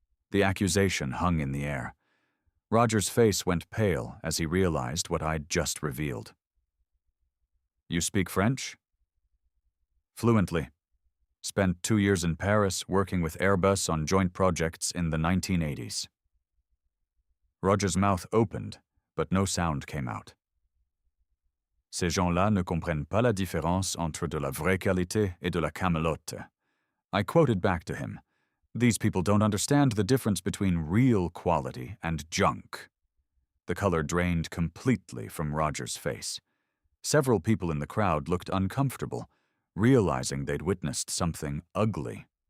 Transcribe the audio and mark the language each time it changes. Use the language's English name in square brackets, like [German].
[English] The accusation hung in the air. Roger's face went pale as he realized what I'd just revealed. You speak French? Fluently. Spent 2 years in Paris working with Airbus on joint projects in the 1980s. Roger's mouth opened, but no sound came out. [French] Ces gens-là ne comprennent pas la différence entre de la vraie qualité et de la camelote. [English] I quoted back to him. These people don't understand the difference between real quality and junk. The color drained completely from Roger's face. Several people in the crowd looked uncomfortable, realizing they'd witnessed something ugly.